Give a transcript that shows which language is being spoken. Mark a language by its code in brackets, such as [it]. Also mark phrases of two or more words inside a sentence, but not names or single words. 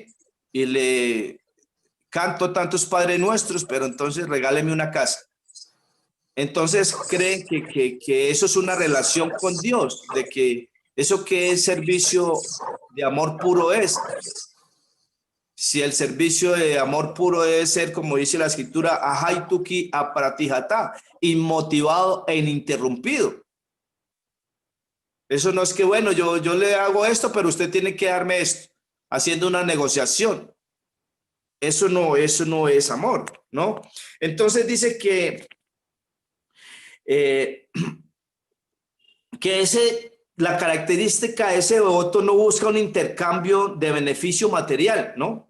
[es] Y le canto tantos Padres Nuestros, pero entonces regáleme una casa. Entonces creen que eso es una relación con Dios, de que eso que es servicio de amor puro es. Si el servicio de amor puro debe ser, como dice la escritura, [sa] अहैतुकी अप्रतिहता, [es] inmotivado e ininterrumpido. Eso no es que, bueno, yo le hago esto, pero usted tiene que darme esto, haciendo una negociación. Eso no es amor, ¿no? Entonces dice que la característica de ese devoto no busca un intercambio de beneficio material, ¿no?